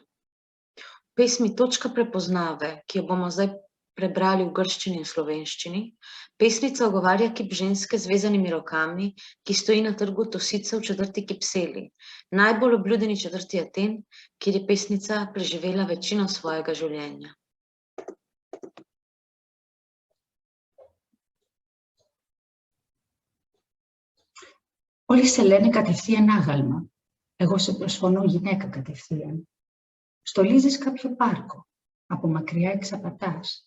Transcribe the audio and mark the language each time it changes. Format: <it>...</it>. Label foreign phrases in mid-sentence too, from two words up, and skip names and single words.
<sl>V pesmi Točka prepoznave, ki jo bomo zdaj prebrali v grščini in slovenščini, pesnica ogovarja kip ženske z vezanimi rokami, ki stoji na trgu Tosice v četrti Kipseli, najbolj obljudeni četrti Aten, kjer je pesnica preživela večino svojega življenja.</sl> <el>Όλοι σε λένε κατευθείαν άγαλμα. Εγώ σε προσφωνώ γυναίκα κατευθείαν. Στολίζεις κάποιο πάρκο. Από μακριά εξαπατάς.</el>